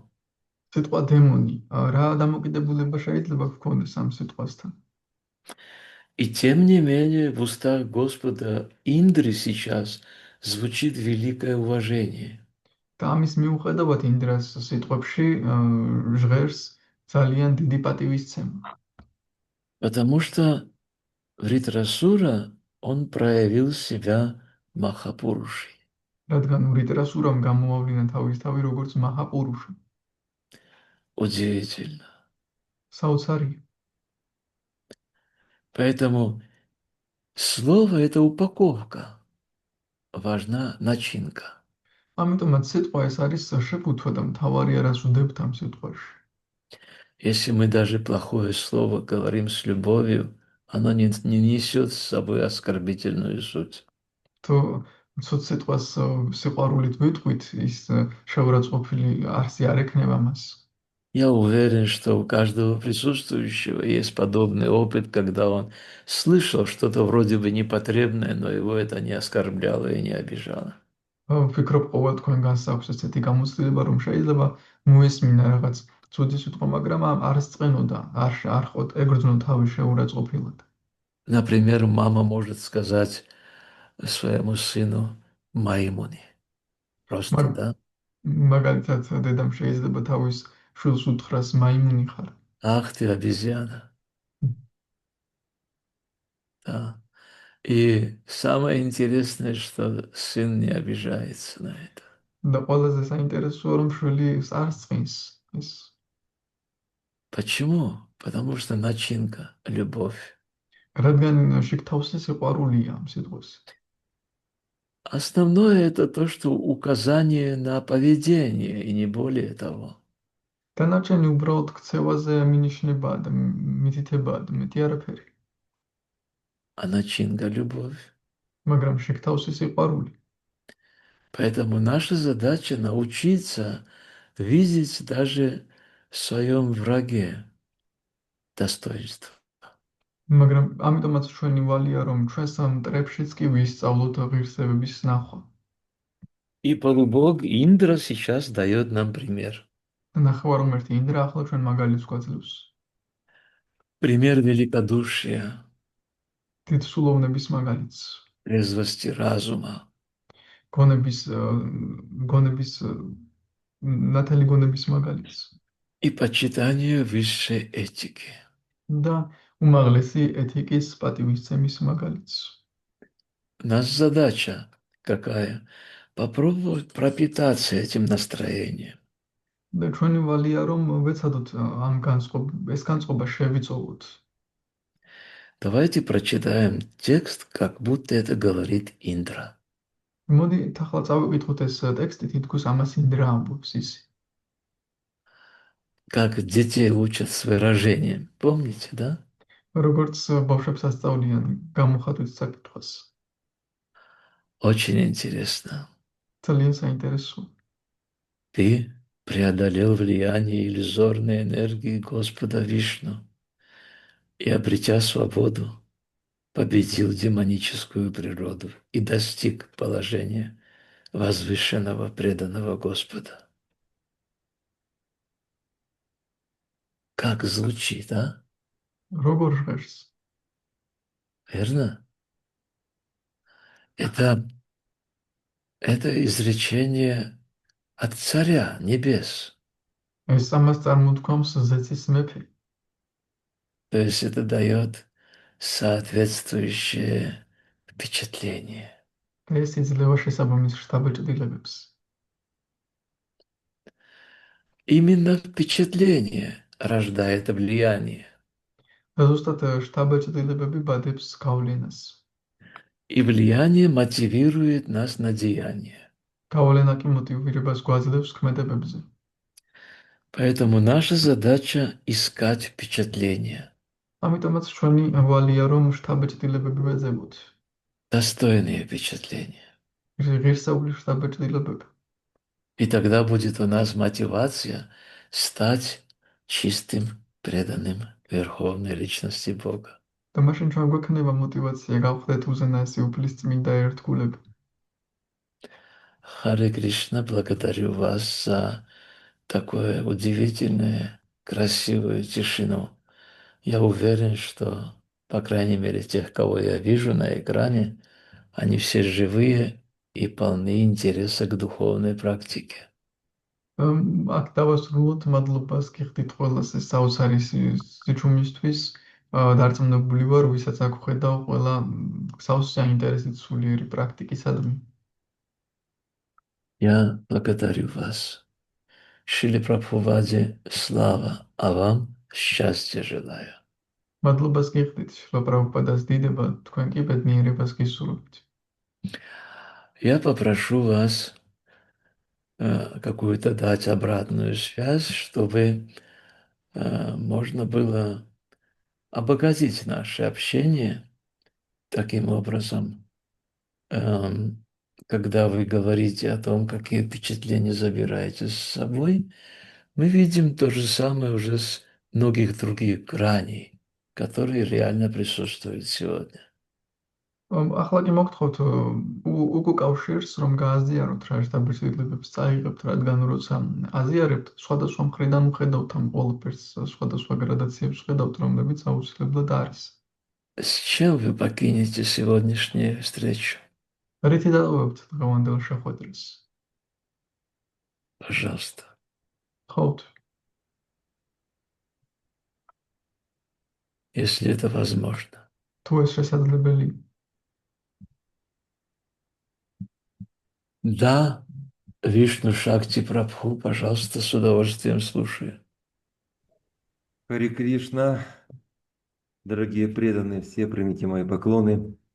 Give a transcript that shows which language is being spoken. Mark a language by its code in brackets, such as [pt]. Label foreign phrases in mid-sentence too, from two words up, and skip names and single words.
[ka] სიტყვა დემონი, რა დამოკიდებულება შეიძლება გქონდეს ამ სიტყვასთან? [ru] И тем не менее в устах Господа Индры сейчас звучит великое уважение. [ka] და ამის მიუხედავად ინდრას სიტყვებში ჟღერს ძალიან დიდი პატივისცემა. [ru] Потому что Вритрасура он проявил себя Махапурушей. [ka] რადგან ვრიტრასურამ გამოავლინა თავისთავი როგორც მაჰაპურუშა. [ru] Удивительно. [ka] საოცარია. [ru] Поэтому слово – это упаковка. Важна начинка. [ka] ამიტომაც სიტყვა ეს არის შეფუთვა და მთავარია რას ვდებთ ამ სიტყვაში. [ru] Если мы даже плохое слово говорим с любовью, оно не несет с собой оскорбительную суть. [ka] თუ ცოტ სიტყვას სიყვარულით ვიტყვით, ის შეურაცხყოფილი არსი არ ექნება მას. [ru] Я уверен, что у каждого присутствующего есть подобный опыт, когда он слышал что-то вроде бы непотребное, но его это не оскорбляло и не обижало. [ka] ვფიქრობ, ყოველ თქვენგანს აქვს ესეთი გამოცდილება, რომ შეიძლება მოესმინა რაღაც ცუდი სიტყვა, მაგრამ არ სწყენოდა, არ ეგრძნო თავი შეურაცხყოფილად. [ru] Например, мама может сказать своему сыну «Маймуни». Просто, да? [ka] მაგალითად, დედამ შეიძლება თავის შვილს უთხრას მაიმუნი ხარ. [ru] Ах ты, обезьяна. Да. И самое интересное, что сын не обижается на это. [ka] და ყველაზე საინტერესოა, რომ შვილი არ სწყინს ეს. [ru] Почему? Потому что начинка, любовь. [ka] რადგან შიგთავსი სიყვარულია ამ სიტყვის. [ru] Основное это то, что указание на поведение, и не более того. [ka] დანარჩენი უბრალოდ ქცევაზე მინიშნებაა და მითითებაა და მეტი არაფერი. [ru] А начинка – любовь. [ka] მაგრამ შიგთავსი სიყვარული. [ru] Поэтому наша задача научиться видеть даже в своем враге достоинство. [ka] მაგრამ ამიტომაც ჩვენი ვალია, რომ ჩვენს მტრებშიც კი ვისწავლოთ ღირსებების ნახვა. [ru] И полубог Индра сейчас дает нам пример. [ka] და ნახევარ რომ ერთი ინდრა ახლა ჩვენ მაგალითს გვაძლევს. [ru] Пример великодушия, [ka] დიდსულოვნების მაგალითს, [ru] трезвости разума [ka] გონების გონების ნათელი გონების მაგალითს [ru] и почитания высшей этики. [ka] და უმაღლესი ეთიკის პატივისცემის მაგალითს. [ru] Наша задача какая? Попробовать пропитаться этим настроением. [ka] და ჩვენი ვალია რომ ვეცადოთ ეს განწყობა შევიწოვოთ. [ru] Давайте прочитаем текст, как будто это говорит Индра. [ka] მოდი ახლა წავიკითხოთ ეს ტექსტი, თითქოს ამას ინდრა ამბობს ისე. [ru] Как детей учат с выражением. Помните, да? [ka] როგორც ბავშვებს ასწავლიან გამოხატვის საკითხს. [ru] Очень интересно. [ka] ძალიან საინტერესოა. [ru] Ты преодолел влияние иллюзорной энергии Господа Вишну и, обретя свободу, победил демоническую природу и достиг положения возвышенного преданного Господа. Как звучит, а? [ka] როგორ ჟღერს? [ru] Верно? Это изречение от Царя Небес. [ka] ეს ამას წარმოთქვამს ზეცის მეფე. [ru] То есть это дает соответствующее впечатление. [ka] და ეს იძლევა შესაბამის შთაბეჭდილებებს. [ru] Именно впечатление рождает влияние. [ka] და ზუსტად შთაბეჭდილებები ბადებს გავლენას. [ru] И влияние мотивирует нас на деяние. [ka] გავლენა კი მოტივირებას გვაძლევს ქმედებებზე. [ru] Поэтому наша задача искать впечатления, [ka] ამიტომაც ჩვენი ვალია რომ შთაბეჭდილებები ვეძებოთ. [ru] достойные впечатления. [ka] ღირსეული შთაბეჭდილებები. [ru] И тогда будет у нас мотивация стать чистым, преданным Верховной Личности Бога. [ka] და მაშინ ჩვენ გვექნება мотивация გავხდეთ უზენაესი უფლისწმინდა ერთგულები. [ru] Харе Кришна, благодарю вас за такое удивительное, красивую тишину. Я уверен, что, по крайней мере, тех, кого я вижу на экране, они все живые и полны интереса к духовной практике. [ka] აქ დავასრულოთ მადლობას გიხდით ყველას ეს საოცარი სიჩუმისთვის. დარწმუნებული ვარ, ვისაც აქ ხედავ, ყველა გსავს საინტერესით სულიერი პრაქტიკისადმი. [ru] Я благодарю вас. Шриле Прабхупаде слава, а вам счастья желаю. [ka] მადლობას გიხდით, შილა პრაბჰუპადას დიდება, თქვენ კი ბედნიერებას გისურვებთ. [ru] Я попрошу вас какую-то дать обратную связь, чтобы можно было обогатить наше общение таким образом, когда вы говорите о том, какие впечатления забираете с собой, мы видим то же самое уже с многих других граней, которые реально присутствуют сегодня. [ka] ახლა კი მოგთხოვთ უკავშირს, რომ გააზიაროთ რა შთაბეჭდილებებს წაიღებთ, რადგან როცა აზიარებთ, სხვადასხვა მხრიდან ვხედავთ ამ ყველაფერს, სხვადასხვა გრადაციებს ვხედავთ, რომლებიც აუცილებლად არის. [ru] С чем вы покинете сегодняшнюю встречу? [ka] რითი დავუვებთ დღევანდელ შეხვედრას? [ru] Пожалуйста. [ka] ხოთ, [ru] Если это возможно. [ka] თუ ეს შესაძლებელია. [ru] Да, Вишну Шакти Прабху, пожалуйста, с удовольствием слушаю. Харе Кришна, дорогие преданные, все примите мои поклоны.